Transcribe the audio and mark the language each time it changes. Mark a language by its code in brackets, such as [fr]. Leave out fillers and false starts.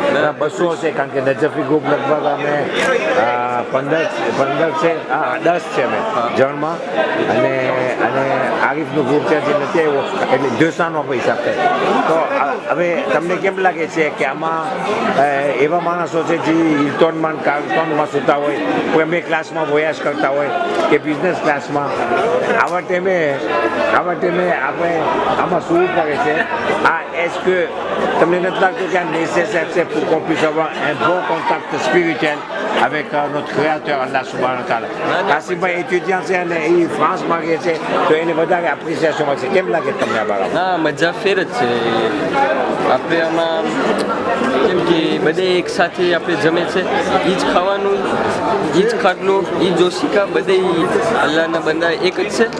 [gu] 200 હશે કારણ કે નજફી ગ્રુપ લગભગ અમે 15 છે, 10 છે અમે જણમાં અને આરીફનું ગ્રુપ છે જે નથી આવ્યો એટલે 200નો હિસાબ થાય. તો હવે તમને કેમ લાગે છે કે આમાં એવા માણસો છે જે હિલ્ટોનમાં કાર્ટોનમાં સૂતા હોય, કોઈ અમે ક્લાસમાં વોયાસ કરતા હોય કે બિઝનેસ ક્લાસમાં, આવા ટાઈમે આપણે આમાં સૂવું પડે છે. આ [fr] est-ce que [gu] તમને નથી લાગતું કે આ [fr] nécessaire [gu] છે [fr] pour qu'on puisse avoir un bon contact spirituel avec notre créateur Allah subhanahu wa ta'ala? [gu] Kashibhai એચ્યુડિયન્ટ છે અને એ ફ્રાન્સમાં રહે છે તો એને વધારે એપ્રિસિએશન મળશે. કેમ લાગે તમને આ બાબત? ના, મજા ફેર જ છે. આપણે આમાં કેમ કે બધે એક સાથે આપણે જમે છે, એ જ ખાવાનું, એ જ ખાટલું, એ જ ઓશિકા, બધે અલ્લાહના બંદા એક જ છે.